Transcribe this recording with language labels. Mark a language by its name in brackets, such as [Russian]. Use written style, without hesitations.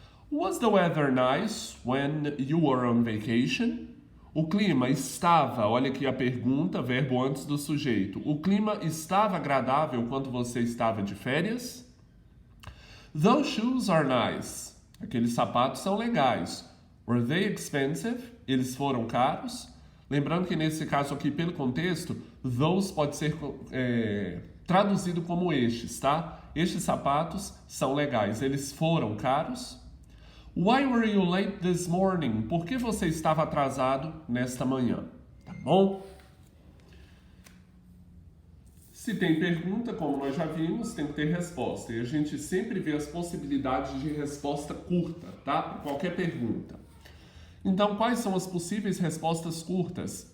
[English] Was the weather nice when you were on vacation? [Portuguese] O clima estava, olha aqui a pergunta, verbo antes do sujeito. O clima estava agradável quando você estava de férias? [English] Those shoes are nice. [Portuguese] Aqueles sapatos são legais. [English] Were they expensive? [Portuguese] Eles foram caros? Lembrando que nesse caso aqui, pelo contexto, those pode ser traduzido como estes, tá? Estes sapatos são legais. Eles foram caros? [English] Why were you late this morning? [Portuguese] Por que você estava atrasado nesta manhã? Tá bom? Se tem pergunta, como nós já vimos, tem que ter resposta. E a gente sempre vê as possibilidades de resposta curta, tá? Para qualquer pergunta. Então, quais são as possíveis respostas curtas?